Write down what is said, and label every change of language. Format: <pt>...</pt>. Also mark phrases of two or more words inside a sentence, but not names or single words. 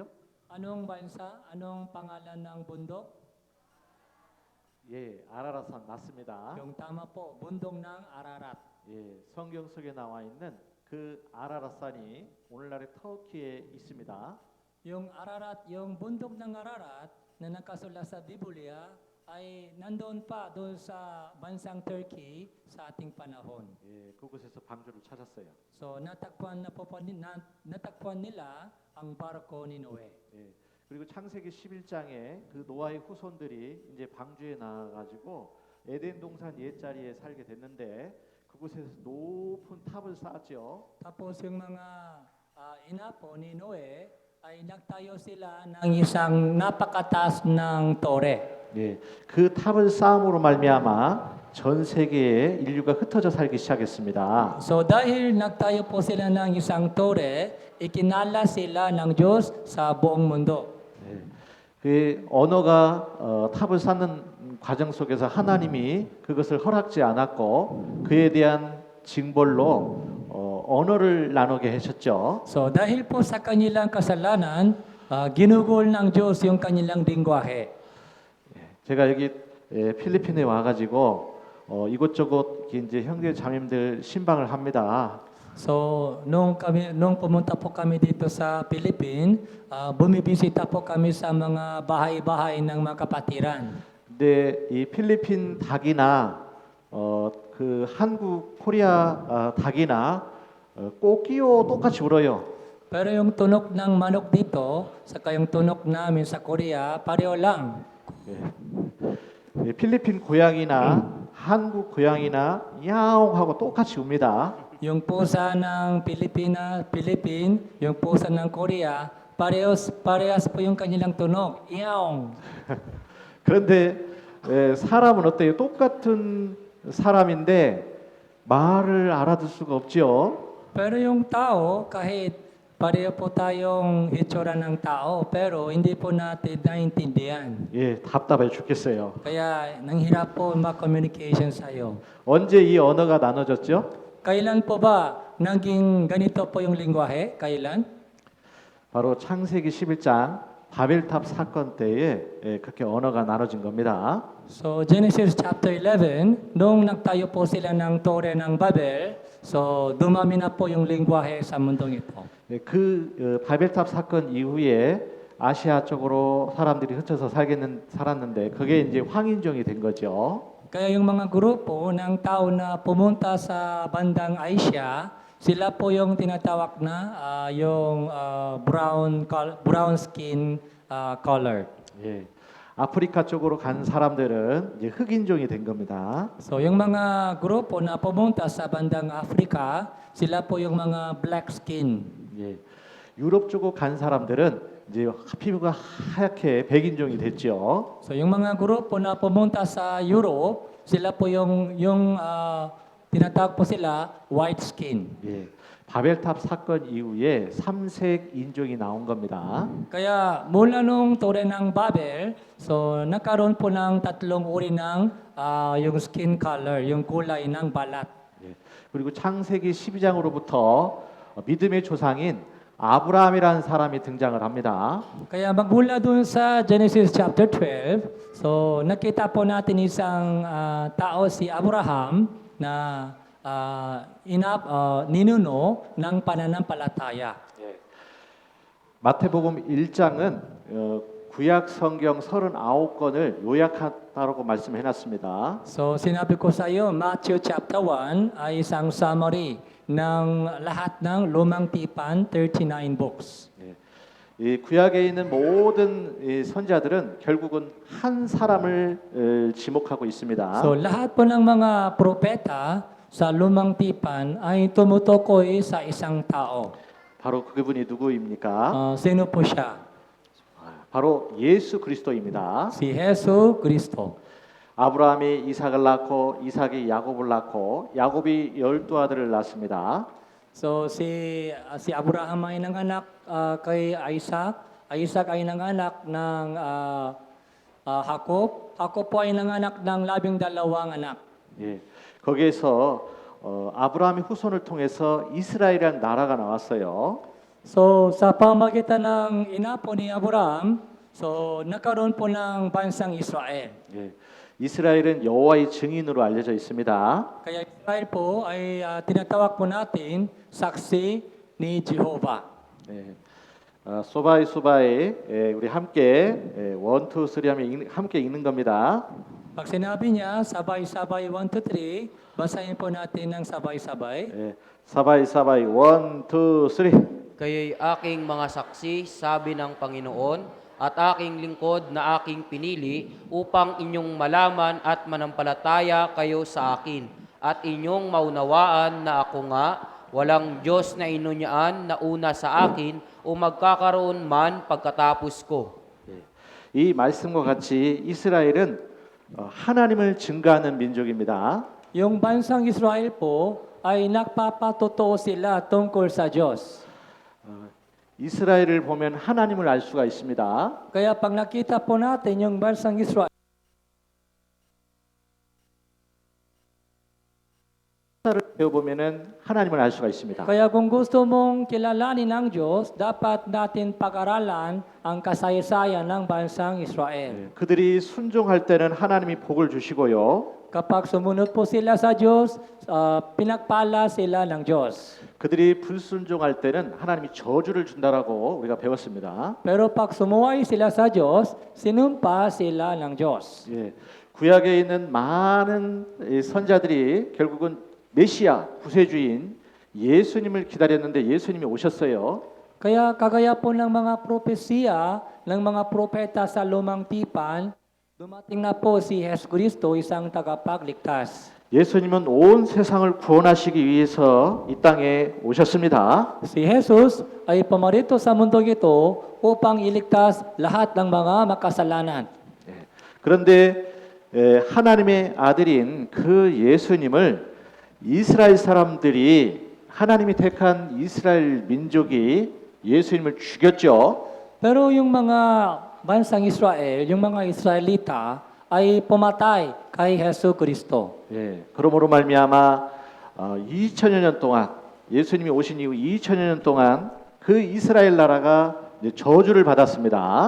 <tl>Anong bansa? Anong pangalan ng bundok?</tl> <ko>예, 아라라산 맞습니다.</ko> <tl>Yung tama po, bundok ng Ararat.</tl> <ko>예, 성경 속에 나와 있는 그 아라라산이 오늘날의 터키에 있습니다.</ko> <tl>Yung Ararat, yung bundok ng Ararat na nakasulat sa Biblia ay nandoon pa doon sa bansang Turkey sa ating panahon.</tl> <ko>예, 그곳에서 방주를 찾았어요.</ko> <tl>So natakpan nila ang barko ni Noe.</tl> <ko>예, 그리고 창세기 11장에 그 노아의 후손들이 이제 방주에 나가지고 에덴 동산 옛자리에 살게 됐는데 그곳에서 높은 탑을 쌓았죠.</ko> <tl>Tapos yung mga inapo ni Noe ay nagtayo sila ng isang napakataas ng tore.</tl> <ko>예, 그 탑을 쌓음으로 말미암아 전 세계에 인류가 흩어져 살기 시작했습니다.</ko> <tl>So dahil nagtayo po sila ng isang tore, ikinala sila ng Diyos sa buong mundo.</tl> <ko>예, 그 언어가 탑을 쌓는 과정 속에서 하나님이 그것을 허락지 않았고 그에 대한 징벌로 언어를 나누게 하셨죠.</ko> <tl>So dahil po sa kanilang kasalanan, ginugol ng Diyos yung kanilang lingwahe.</tl> <ko>제가 여기 필리핀에 와가지고 이곳저곳 이제 형제 자매들 신방을 합니다.</ko> <tl>So nung pumunta po kami dito sa Philippines, bumibisita po kami sa mga bahay-bahay ng mga kapatiran.</tl> <ko>근데 이 필리핀 닭이나 그 한국 코리아 닭이나 꼬끼요 똑같이 울어요.</ko> <tl>Pero yung tunog ng manok dito, saka yung tunog namin sa Korea, pareho lang.</tl> <ko>예, 필리핀 고양이나 한국 고양이나 야옹하고 똑같이 웁니다.</ko> <tl>Yung pusa ng Philippine, yung pusa ng Korea, parehas po yung kanilang tunog. Iyaong.</tl> <ko>그런데 사람은 어때요? 똑같은 사람인데 말을 알아들 수가 없죠.</ko> <tl>Pero yung tao, kahit pareho po tayong hitsura ng tao, pero hindi po natin naintindihan.</tl> <ko>예, 답답해 죽겠어요.</ko> <tl>Kaya nanghirap po mag-communication sa'yo.</tl> <ko>언제 이 언어가 나눠졌죠?</ko> <tl>Kailan po ba naging ganito po yung lingwahe? Kailan?</tl> <ko>바로 창세기 11장 바벨탑 사건 때에 그렇게 언어가 나눠진 겁니다.</ko> <tl>So</tl> <en>Genesis chapter</en> <tl>11, nung nagtayo po sila ng Tore ng Babel, so dumami na po yung lingwahe sa mundong ito.</tl> <ko>그 바벨탑 사건 이후에 아시아 쪽으로 사람들이 흩어서 살았는데 그게 이제 황인종이 된 거죠.</ko> <tl>Kaya yung mga grupo ng tao na pumunta sa bandang Asia, sila po yung tinatawag na yung</tl> <en>brown skin color.</en> <ko>예. 아프리카 쪽으로 간 사람들은 이제 흑인종이 된 겁니다.</ko> <tl>So yung mga grupo na pumunta sa bandang Africa, sila po yung mga</tl> <en>black skin.</en> <ko>예. 유럽 쪽으로 간 사람들은 이제 피부가 하얗게 백인종이 됐죠.</ko> <tl>So yung mga grupo na pumunta sa Europe, sila po yung tinatawag po sila</tl> <en>white skin.</en> <ko>예. 바벨탑 사건 이후에 삼색 인종이 나온 겁니다.</ko> <tl>Kaya mula nung Tore ng Babel, so nagkaroon po ng tatlong uri ng yung</tl> <en>skin color,</en> <tl>yung kulay ng balat.</tl> <ko>예. 그리고 창세기 12장으로부터 믿음의 조상인 아브라함이라는 사람이 등장을 합니다.</ko> <tl>Kaya magmula dun sa</tl> <en>Genesis chapter</en> <tl>12, so nakita po natin isang tao si Abraham na ninuno ng pananampalataya.</tl> <ko>예. 마태복음 1장은 구약 성경 39권을 요약하다고 말씀해 놨습니다.</ko> <tl>So sinabi ko sa iyo,</tl> <en>Matthew chapter</en> <tl>1 ay isang summary ng lahat ng lumang tipan, 39 books.</tl> <ko>예. 이 구약에 있는 모든 이 선지자들은 결국은 한 사람을 지목하고 있습니다.</ko> <tl>So lahat po ng mga propeta sa lumang tipan ay tumutukoy sa isang tao.</tl> <ko>바로 그분이 누구입니까?</ko> <tl>Sino po siya?</tl> <ko>바로 예수 그리스도입니다.</ko> <tl>Si Jesu Cristo.</tl> <ko>아브라함이 이삭을 낳고 이삭이 야곱을 낳고 야곱이 12아들을 낳습니다.</ko> <tl>So si Abraham ay nanganak kay Isaac. Isaac ay nanganak ng Jacob. Jacob po ay nanganak ng 12 anak.</tl> <ko>예. 거기에서 아브라함의 후손을 통해서 이스라엘이라는 나라가 나왔어요.</ko> <tl>So sa pamagitan ng ina po ni Abraham, so nagkaroon po ng bansang Israel.</tl> <ko>예. 이스라엘은 여호와의 증인으로 알려져 있습니다.</ko> <tl>Kaya Israel po ay tinatawag po natin saksi ni Jehovah.</tl> <ko>예.</ko> <tl>sabay sabay</tl> <ko>우리 함께 원, 투, 쓰리 하면 함께 읽는 겁니다.</ko> <tl>Pag sinabi niya, sabay-sabay 1, 2, 3, basahin po natin ng sabay-sabay. sabay sabay one, two, three. Kayo'y aking mga saksi, sabi ng Panginoon, at aking lingkod na aking pinili upang inyong malaman at manampalataya kayo sa akin. At inyong maunawaan na ako nga, walang Diyos na inunyaan na una sa akin o magkakaroon man pagkatapos ko.</tl> <ko>이 말씀과 같이 이스라엘은 하나님을 증거하는 민족입니다.</ko> <tl>Yung bansang Israel po ay nagpapatotoo sila tungkol sa Diyos.</tl> <ko>이스라엘을 보면 하나님을 알 수가 있습니다.</ko> <tl>Kaya pag nakita po natin yung bansang Israel,</tl> <ko>하나를 배워보면은 하나님을 알 수가 있습니다.</ko> <tl>kaya kung gusto mong kilalanin ang Diyos, dapat natin pag-aralan ang kasaysayan ng bansang Israel.</tl> <ko>그들이 순종할 때는 하나님이 복을 주시고요.</ko> <tl>Kapag sumunod po sila sa Diyos, pinagpala sila ng Diyos.</tl> <ko>그들이 불순종할 때는 하나님이 저주를 준다라고 우리가 배웠습니다.</ko> <tl>Pero pag sumuway sila sa Diyos, sinumpa sila ng Diyos.</tl> <ko>예, 구약에 있는 많은 이 선자들이 결국은 메시아 구세주인 예수님을 기다렸는데 예수님이 오셨어요.</ko> <tl>Kaya kagaya po ng mga propesiya ng mga propeta sa lumang tipan, dumating na po si Jesus Cristo, isang tagapagligtas.</tl> <ko>예수님은 온 세상을 구원하시기 위해서 이 땅에 오셨습니다.</ko> <tl>Si Jesus ay pumarito sa mundong ito upang iligtas lahat ng mga makasalanan.</tl> <ko>그런데 하나님의 아들인 그 예수님을 이스라엘 사람들이 하나님이 택한 이스라엘 민족이 예수님을 죽였죠.</ko> <tl>Pero yung mga bansang Israel, yung mga Israelita ay pumatay kay Jesus Cristo.</tl> <ko>예, 그러므로 말미암아 2000여 년 동안 예수님이 오신 이후 2000여 년 동안 그 이스라엘 나라가 이제 저주를 받았습니다.</ko>